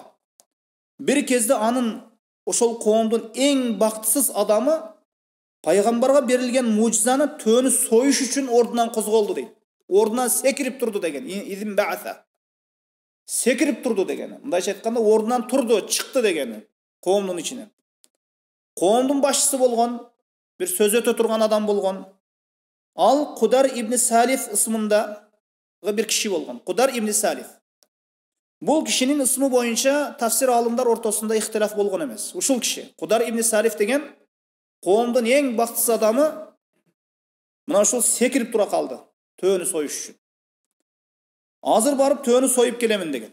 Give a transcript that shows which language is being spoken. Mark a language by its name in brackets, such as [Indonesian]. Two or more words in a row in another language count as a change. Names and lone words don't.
[Kyrgyz] Бир кезде анын ошол коомдун эң бактысыз адамы пайгамбарга берилген мужизаны төөнү союш үчүн ордунан козголду дейт. Ордунан секирип турду деген. [Arabic] إذ انبعث. [Kyrgyz] Секирип турду деген. Мындайча айтканда ордунан турду, чыкты деген. Коомдун ичинен. Коомдун башчысы болгон, бир сөз өтө турган адам болгон. Ал Кудар ибн Салиф ысмында бир киши болгон. Кудар ибн Салиф. Бул кишинин ысмы боюнча тафсир алымдар ортосунда ихтилаф болгон эмес. Ушул киши, Кудар ибн Салиф деген коомдун эң бактысыз адамы, мына ушул секирип тура калды, төөнү союш үчүн. Азыр барып төөнү союп келемин деген.